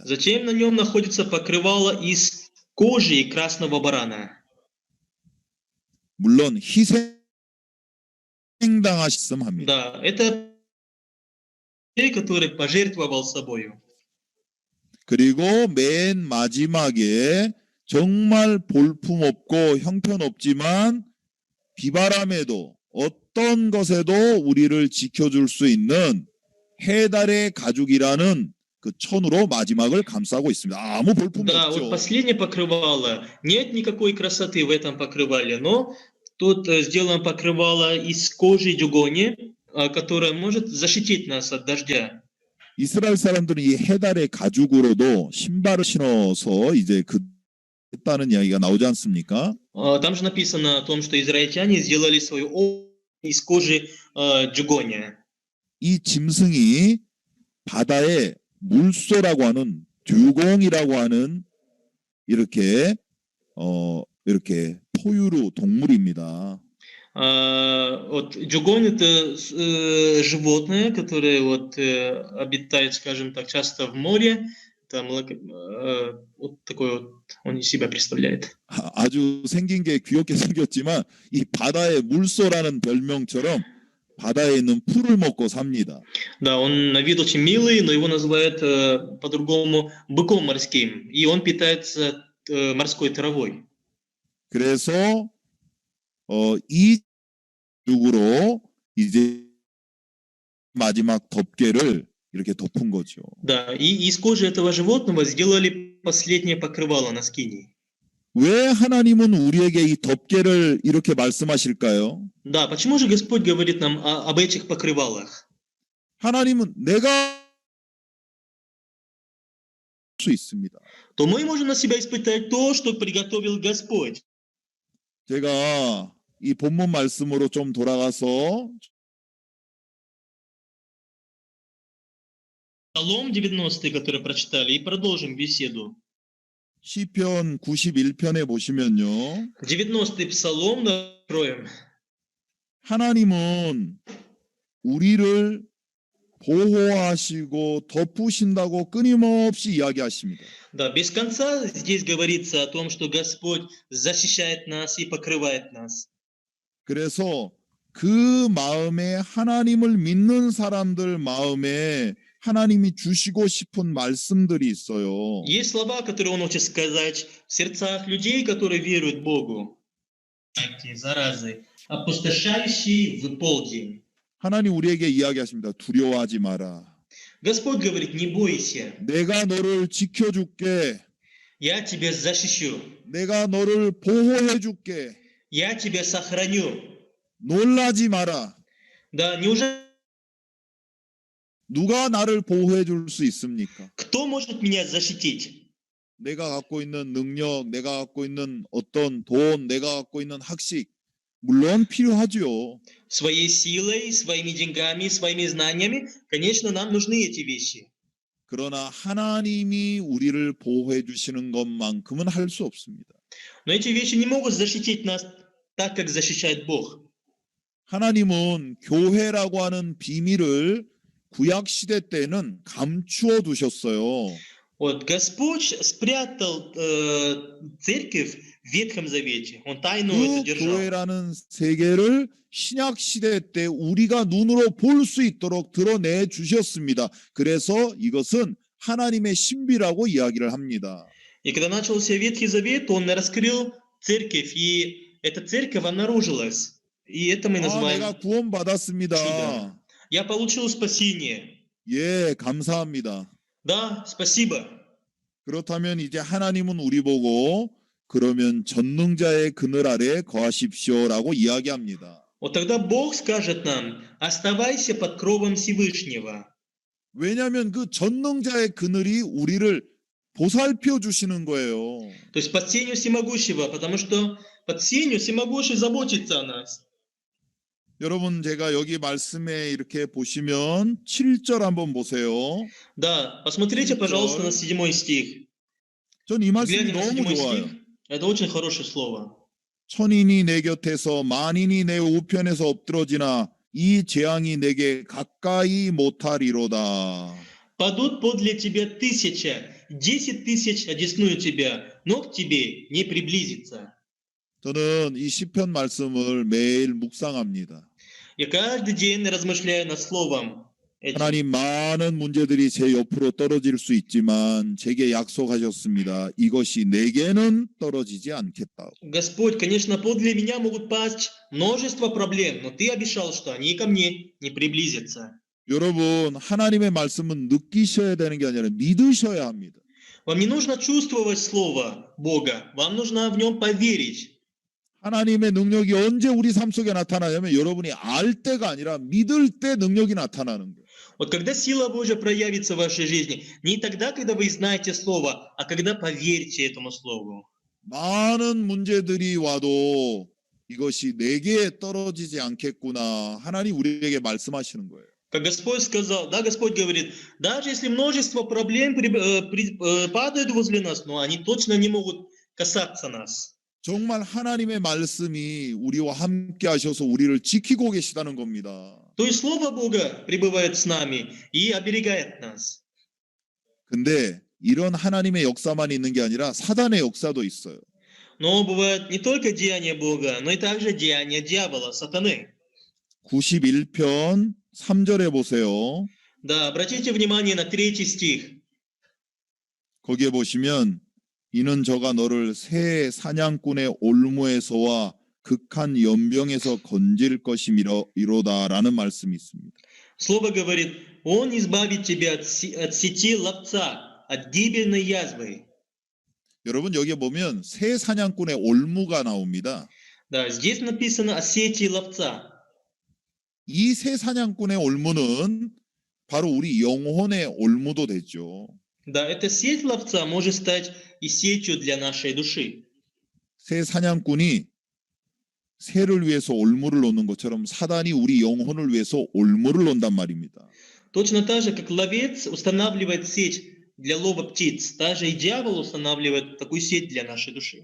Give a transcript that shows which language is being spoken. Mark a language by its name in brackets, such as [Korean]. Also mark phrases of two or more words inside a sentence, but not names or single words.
[Russian] Затем на нем находится покрывало из кожи красного барана. [Korean] 물론 희생당하셨음 합니다. [Russian] Да, это который пожертвовал собою. [Korean] 그리고 맨 마지막에 정말 볼품없고 형편없지만 비바람에도 어떤 것에도 우리를 지켜줄 수 있는 해달의 가죽이라는 그 천으로 마지막을 감싸고 있습니다. 아무 볼품이 [Russian] Да, вот [Korean] 없죠. [Russian] последнее покрывало. Нет никакой красоты в этом покрывале, но тут сделано покрывало из кожи дюгони, которое может защитить нас от дождя. [Korean] 이스라엘 사람들은 이 해달의 가죽으로도 신발을 신어서 이제 그 했다는 이야기가 나오지 않습니까? [Russian] Там же написано о том, что израильтяне сделали свою обувь из кожи дюгони. [Korean] 이 짐승이 바다의 물소라고 하는 듀공이라고 하는 이렇게 포유류 동물입니다. [Russian] Вот дюгонь это животное, которое вот обитает, скажем так, часто в море. Там вот такой вот он из себя представляет. [Korean] 아주 생긴 게 귀엽게 생겼지만 이 바다의 물소라는 별명처럼 바다에 있는 풀을 먹고 삽니다. [Russian] Да, он на вид очень милый, но его называют по-другому быком морским, и он питается морской травой. [Korean] 그래서 이 죽으로 이제 마지막 덮개를 이렇게 덮은 거죠. [Russian] Да, и из кожи этого животного сделали последнее покрывало на скинии. [Korean] 왜 하나님은 우리에게 이 덮개를 이렇게 말씀하실까요? [Russian] Да, почему же Господь говорит нам об этих покрывалах? [Korean] 하나님은 내가 할 수 있습니다. [Russian] То мы можем на себя испытать то, что приготовил Господь. [Korean] 제가 이 본문 말씀으로 좀 돌아가서 [Russian] Псалом 90, который прочитали, и продолжим беседу. [Korean] 시편 91편에 보시면요. [Russian] 90-й псалом откроем. [Korean] 하나님은 우리를 보호하시고 덮으신다고 끊임없이 이야기하십니다. [Russian] Да, без конца здесь говорится о том, что Господь защищает нас и покрывает нас. [Korean] 그래서 그 마음에 하나님을 믿는 사람들 ма음에 하나님이 주시고 싶은 말씀들이 있어요. [Russian] Есть слова, которые Он хочет сказать в сердцах людей, которые веруют Богу. Эти заразы, опустошающие в полдень. [Korean] 하나님 우리에게 이야기하십니다. 두려워하지 마라. [Russian] Господь говорит, не бойся, [Korean] 내가 너를 지켜줄게. [Russian] я тебя защищу, [Korean] 내가 너를 보호해줄게. [Russian] я тебя сохраню. [Korean] 놀라지 마라. [Russian] Да, неужели [Korean] 누가 나를 보호해줄 수 있습니까? [Russian] кто может меня защитить? [Korean] 내가 갖고 있는 능력, 내가 갖고 있는 어떤 돈, 내가 갖고 있는 학식, 물론 필요하죠. [Russian] Своей силой, своими деньгами, своими знаниями, конечно, нам нужны эти вещи. [Korean] 그러나 하나님이 우리를 보호해 주시는 것만큼은 할 수 없습니다. [Russian] Но эти вещи не могут защитить нас так, как защищает Бог. [Korean] 하나님은 교회라고 하는 비밀을 구약 시대 때는 감추어 두셨어요. [Russian] Вот Господь спрятал церковь в Ветхом Завете. Он тайну эту [Korean] 그 [Russian] держал. [Korean] 교회라는 세계를 신약 시대 때 우리가 눈으로 볼 수 있도록 드러내 주셨습니다. 그래서 이것은 하나님의 신비라고 이야기를 합니다. [Russian] И когда начался Ветхий Завет, Он раскрыл церковь, и эта церковь обнаружилась. И это мы называем [Korean] 내가 구원받았습니다. [Russian] чудом. Я получил спасение. [Korean] 예, 감사합니다. [Russian] Да, спасибо. [Korean] 그렇다면 이제 하나님은 우리 보고 그러면 전능자의 그늘 아래 거하십시오라고 이야기합니다. [Russian] Вот тогда Бог скажет нам, оставайся под кровом Всевышнего. [Korean] 왜냐하면 그 전능자의 그늘이 우리를 보살펴 주시는 거예요. [Russian] То есть под сенью Всемогущего, потому что под сенью Всемогущий заботится о нас. [Korean] 여러분 제가 여기 말씀에 이렇게 보시면 7절 한번 보세요. [Russian] Да, посмотрите, пожалуйста, на 7 стих. [Korean] 전 이 말씀이 [Russian] Гляньте на [Korean] 너무 [Russian] 7 [Korean] 좋아요. [Russian] стих. Это очень хорошее слово. [Korean] 천인이 내 곁에서 만인이 내 우편에서 엎드러지나 이 재앙이 내게 가까이 못하리로다. [Russian] Падут подле тебя 1000, 10 000 одесную тебя, но к тебе не приблизится. [Korean] 저는 이 시편 말씀을 매일 묵상합니다. [Russian] Я каждый день размышляю над словом этим. [Korean] 하나님 많은 문제들이 제 옆으로 떨어질 수 있지만 제게 약속하셨습니다. 이것이 내게는 떨어지지 않겠다. [Russian] Господь, конечно, подле меня могут пасть множество проблем, но Ты обещал, что они ко мне не приблизятся. [Korean] 여러분 하나님의 말씀은 느끼셔야 되는 게 아니라 믿으셔야 합니다. [Russian] Вам не нужно чувствовать слово Бога, вам нужно в нем поверить. [Korean] 하나님의 능력이 언제 우리 삶 속에 나타나냐면 여러분이 알 때가 아니라 믿을 때 능력이 나타나는 거예요. [Russian] Вот когда сила Божья проявится в вашей жизни, не тогда, когда вы знаете слово, а когда поверьте этому слову. [Korean] 많은 문제들이 와도 이것이 내게 떨어지지 않겠구나. 하나님 우리에게 말씀하시는 거예요. [Russian] Как Господь сказал, да, Господь говорит, даже если множество проблем падают возле нас, но они точно не могут касаться нас. [Korean] 정말 하나님의 말씀이 우리와 함께 하셔서 우리를 지키고 계시다는 겁니다. [Russian] То есть Слово Бога пребывает с нами и оберегает нас. [Korean] 근데 이런 하나님의 역사만 있는 게 아니라 사단의 역사도 있어요. [Russian] Но бывают не только деяния Бога, но и также деяния дьявола, сатаны. [Korean] 91편 3절에 보세요. [Russian] Да, обратите внимание на 3 стих. [Korean] 거기에 보시면 이는 저가 너를 새 사냥꾼의 올무에서와 극한 연병에서 건질 것이미로다라는 말씀이 있습니다. [Russian] Слово говорит, Он избавит тебя от сети ловца, от гибельной язвы. [Korean] 여러분 여기에 보면 새 사냥꾼의 올무가 나옵니다. [Russian] Да, здесь написано о сети ловца. [Korean] 이 새 사냥꾼의 올무는 바로 우리 영혼의 올무도 되죠. [Russian] Да, эта сеть ловца может стать и сетью для нашей души. [Korean] 새 사냥꾼이 새를 위해서 올무를 놓는 것처럼 사단이 우리 영혼을 위해서 올무를 놓는단 말입니다. [Russian] Точно так же, как ловец устанавливает сеть для лова птиц, также и дьявол устанавливает такую сеть для нашей души.